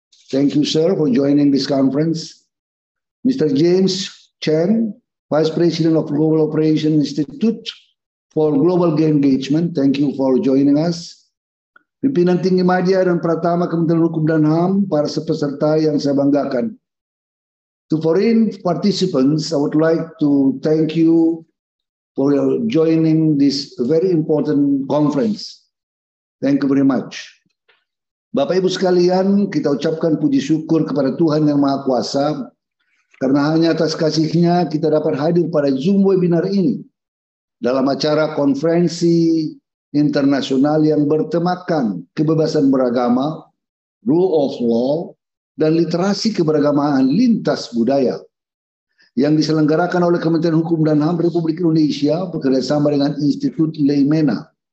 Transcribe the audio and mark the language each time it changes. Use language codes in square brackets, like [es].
[en] Thank you, sir, for joining this conference. Mr. James Chen, Vice President of Global Operation Institute for Global Engagement. Thank you for joining us. [id] Pimpinan Tinggi Madya dan Pratama Kementerian Hukum dan HAM, para peserta yang saya banggakan. [en] To foreign participants, I would like to thank you for joining this very important conference. Thank you very much. [id] Bapak Ibu sekalian, kita ucapkan puji syukur kepada Tuhan Yang Maha Kuasa, karena hanya atas kasih-Nya kita dapat hadir pada Zoom webinar ini dalam acara konferensi internasional yang bertemakan kebebasan beragama, [en] rule of law, [id] dan literasi keberagamaan lintas budaya yang diselenggarakan oleh Kementerian Hukum dan HAM Republik Indonesia bekerjasama dengan Institut Leimena.